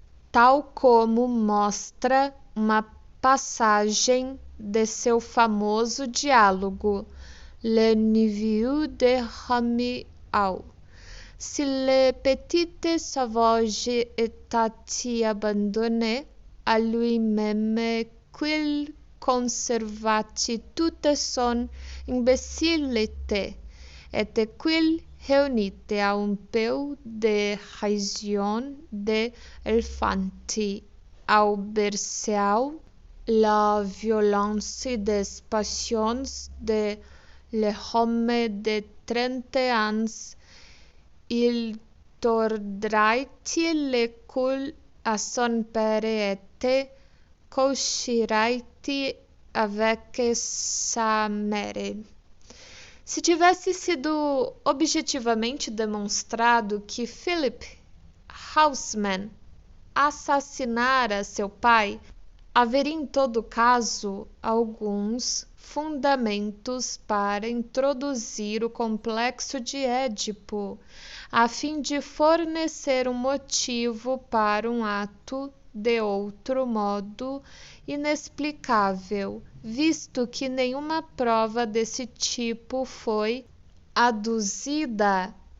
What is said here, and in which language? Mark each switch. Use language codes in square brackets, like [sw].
[pt] tal como mostra uma passagem de seu famoso diálogo Le Neveu de Rameau. [fr] Si le petit sauvage était abandonné à lui-même, qu'il conservat toute son imbécillité, et qu'il réunit à un peu de raison d'élefant au berceau la violence des passions de l'homme de 30 ans, il tordrait le cou à son père et coucherait avec sa mère. [pt] Se tivesse sido objetivamente demonstrado que Philipp Haussmann assassinara seu pai, haveria em todo caso alguns fundamentos para introduzir o complexo de Édipo, a fim de fornecer um motivo para um ato de outro modo inexplicável, visto que nenhuma prova desse tipo foi aduzida.